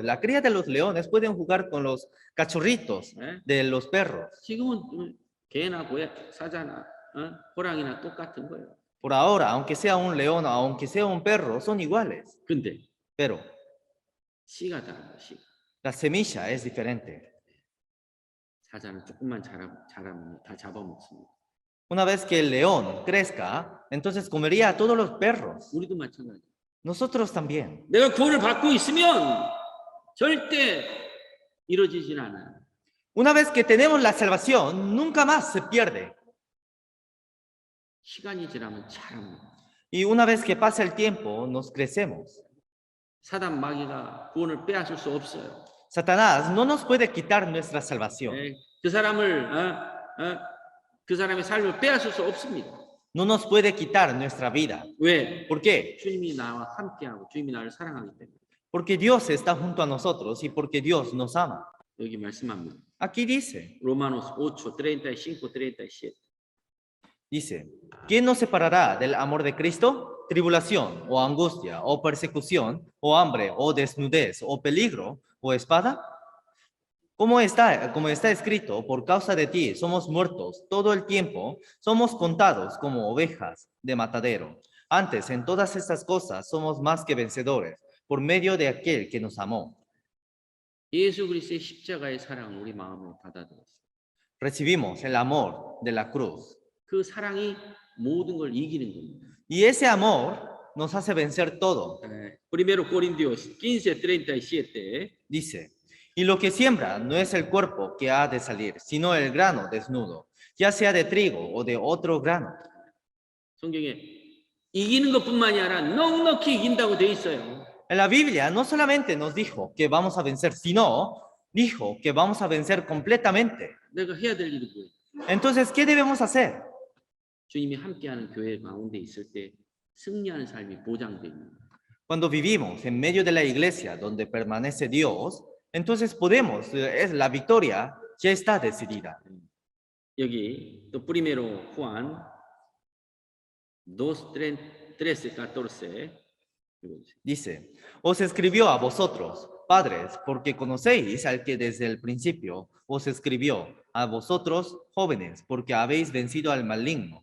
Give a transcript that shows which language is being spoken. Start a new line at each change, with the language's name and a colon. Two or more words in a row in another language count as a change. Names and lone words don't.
Spanish: La cría de los leones pueden jugar con los cachorritos
Korean: 네?
Spanish: de los perros.
Korean: 지금은 개나 사자나 호랑이나 똑같은 거예요.
Spanish: Por ahora, aunque sea un león o aunque sea un perro, son iguales.
Korean: 근데
Spanish: Pero
Korean: 씨가 다른 거, 씨가.
Spanish: la semilla es diferente.
Korean: 사자는 조금만 자라면 다 잡아먹습니다.
Spanish: Una vez que el león crezca, entonces comería a todos los perros.
Korean: 우리도 마찬가지.
Spanish: Nosotros también.
Korean: 내가 구원을 받고 있으면 절대 이루어지진 않아요.
Spanish: Una vez que tenemos la salvación, nunca más se pierde.
Korean: 시간이 지나면 자랍니다.
Spanish: Y una vez que pasa el tiempo, nos crecemos.
Korean: 사단 마귀가 구원을 빼앗을 수 없어요.
Spanish: Satanás no nos puede quitar nuestra salvación.
Korean: 네, 그 사람의 삶을 빼앗을 수 없습니다.
Spanish: No nos puede quitar nuestra vida.
Korean: 왜?
Spanish: ¿Por qué?
Korean: 주님이 나와 함께하고 주님이 나를 사랑하기 때문에.
Spanish: Porque Dios está junto a nosotros y porque Dios nos ama.
Korean: 여기 말씀합니다.
Spanish: Aquí dice, Romanos 8, 35, 37. dice, ¿quién nos separará del amor de Cristo? ¿Tribulación o angustia o persecución o hambre o desnudez o peligro o espada? Como está escrito, por causa de ti somos muertos todo el tiempo, somos contados como ovejas de matadero. Antes, en todas estas cosas, somos más que vencedores, por medio de aquel que nos amó.
Korean: 예수 그리스도의 십자가의 사랑을 우리 마음으로 받아들였어요.
Spanish: Recibimos el amor de la cruz.
Korean: 그 사랑이 모든 걸 이기는 겁니다.
Spanish: Y ese amor nos hace vencer todo. Primero Corintios 15:37. Dice, y lo que siembra no es el cuerpo que ha de salir, sino el grano desnudo, ya sea de trigo o de otro grano.
Korean: 성경에 이기는 것뿐만이 아니라 넉넉히 이긴다고 돼 있어요.
Spanish: En la Biblia no solamente nos dijo que vamos a vencer, sino dijo que vamos a vencer completamente.
Korean: 내가 해야 될 일이 뭐예요?
Spanish: Entonces, ¿qué debemos hacer?
Korean: 주님이 함께하는 교회 가운데 있을 때 승리하는 삶이 보장됩니다.
Spanish: Cuando vivimos en medio de la iglesia donde permanece Dios, entonces la victoria ya está decidida.
Korean: 여기 또 primero Juan 2:13-14
Spanish: Dice, os escribió a vosotros, padres, porque conocéis al que desde el principio os escribió, a vosotros, jóvenes, porque habéis vencido al maligno.